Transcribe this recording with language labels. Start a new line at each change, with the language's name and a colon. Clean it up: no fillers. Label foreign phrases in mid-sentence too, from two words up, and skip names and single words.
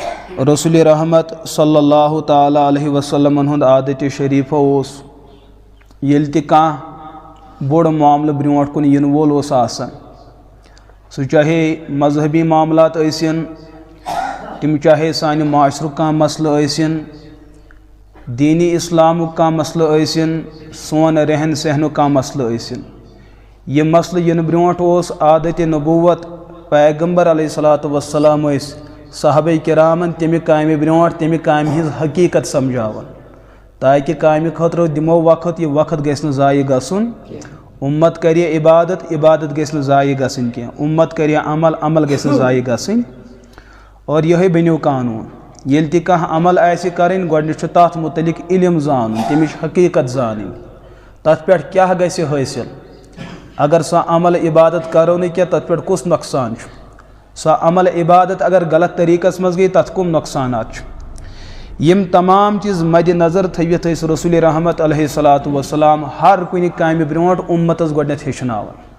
Kashmiri: رسول رحمت
Arabic: صلی اللہ تعالی علیہ وسلم
Kashmiri: ہند عادت شریف یل تہ کانٛہہ بوڑ معاملہ برونٹ کن ین وول اوس آسان سہ چاہے مذہبی معاملات ٲسِن تم چاہے سانہِ معاشرُک کانٛہہ مسلہٕ ٲسِن دینی اسلامُک کانٛہہ مسلہٕ ٲسِن سون رہن سہنُک کانٛہہ مسلہٕ ٲسِن یہ مسلہٕ ین برونٹ اوس عادت نبوت پیغمبر
Arabic: علیہ الصلوۃ والسلام
Kashmiri: ٲسۍ صحابہ کرامن تمہِ کامہِ برونٹ تمہِ کامہِ ہٕنٛز حقیقت سمجھاوان تاکہ کامہِ خٲطرٕ دِمو وقت یہ وقت گژھِ نہٕ ضایع گژھُن اُمت کرِ عبادت عبادت گژھِ نہٕ ضایع گژھٕنۍ کینٛہہ اُمت کرِ عمل عمل گژھِ نہٕ ضایع گژھٕنۍ اور یہے بنیو قانون ییٚلہِ تہِ کانٛہہ عمل آسہِ کرٕنۍ گۄڈنیٚتھ چھُ تتھ متعلق علم زانُن تمِچ حقیقت زانٕنۍ تتھ پٮ۪ٹھ کیاہ گژھِ حٲصِل اگر سۄ عمل عبادت کرو نہٕ کینٛہہ تتھ پٮ۪ٹھ کُس نۄقصان چھُ سۄ عمل عبادت اگر غلط طریقس منٛز گٔے تتھ کم نۄقصانات چھُ یم تمام چیز مد نظر تھٲوِتھ ٲسۍ رسول رحمت
Arabic: علیہ الصلوۃ والسلام
Kashmiri: ہر کُنہِ کامہِ برونٹ اُمتس گۄڈنیٚتھ ہیٚچھناوان